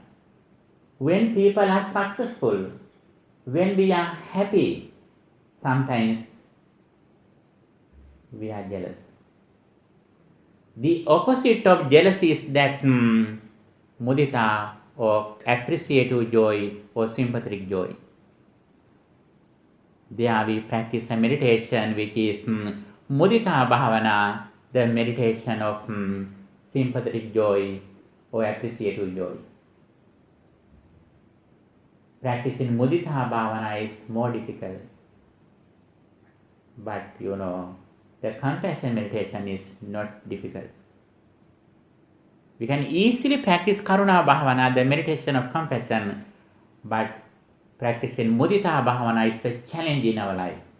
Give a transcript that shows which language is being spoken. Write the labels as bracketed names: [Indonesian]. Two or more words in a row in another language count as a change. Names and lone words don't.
[English] When people are successful, when we are happy, sometimes we are jealous. The opposite of jealousy is that mudita or appreciative joy or sympathetic joy. There we practice a meditation which is [Pali] mudita bhavana, [English] the meditation of sympathetic joy or appreciative joy. Practicing [Pali] mudita bhavana [English] is more difficult. But the compassion meditation is not difficult. We can easily practice [Pali] Karuna Bhavana, [English] the meditation of compassion, but practicing [Pali] Mudita Bhavana [English] is a challenge in our life.